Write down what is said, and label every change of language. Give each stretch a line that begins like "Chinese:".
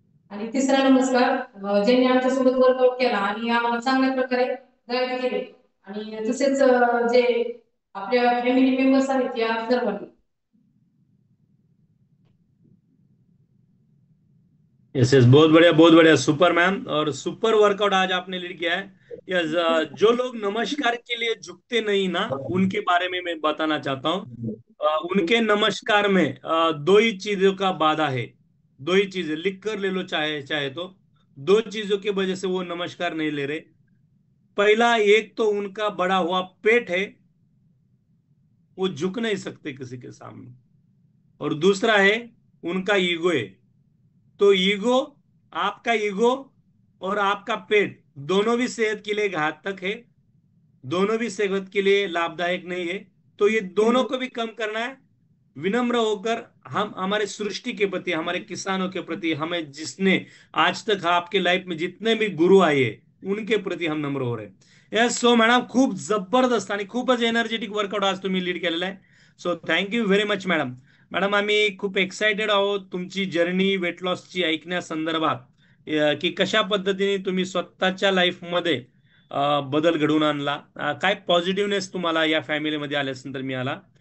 Marathi: आणि तिसरा नमस्कार ज्यांनी आमच्यासोबत वर्कआउट केला आणि आम्हाला चांगल्या प्रकारे गाईड केले. आणि तसेच जे आपल्या फॅमिली मेंबर्स आहेत या सर्वांना.
Hindi: यस यस, बहुत बढ़िया सुपर मैम, और सुपर वर्कआउट आज आपने लीड किया है। यस, जो लोग नमस्कार के लिए झुकते नहीं ना, उनके बारे में मैं बताना चाहता हूँ। उनके नमस्कार में दो ही चीजों का बाधा है। दो ही चीजें लिख कर ले लो, चाहे चाहे तो। दो चीजों की वजह से वो नमस्कार नहीं ले रहे। पहला, एक तो उनका बड़ा हुआ पेट है, वो झुक नहीं सकते किसी के सामने। और दूसरा है उनका ईगो है। तो ईगो, आपका ईगो और आपका पेट दोनों भी सेहत के लिए घातक है, दोनों भी सेहत के लिए लाभदायक नहीं है। तो ये दोनों को भी कम करना है। विनम्र होकर हम हमारे सृष्टि के प्रति, हमारे किसानों के प्रति, हमें जिसने आज तक आपके लाइफ में जितने भी गुरु आए उनके प्रति हम नम्र हो रहे हैं।
Marathi: यस, सो मॅडम खूप जबरदस्त आणि खूपच एनर्जेटिक वर्कआउट आज तुम्ही लीड केलेला आहे।
English: So thank you very much madam.
Marathi: Madam, आम्ही खूप एक्साइटेड आहोत तुमची जर्नी वेट लॉसची ऐकण्यासंदर्भात, की कशा पद्धतीने तुम्ही स्वतःच्या लाईफमध्ये बदल घडवून आणला, काय पॉझिटिव्हनेस तुम्हाला या फॅमिलीमध्ये आल्यानंतर मिळाला।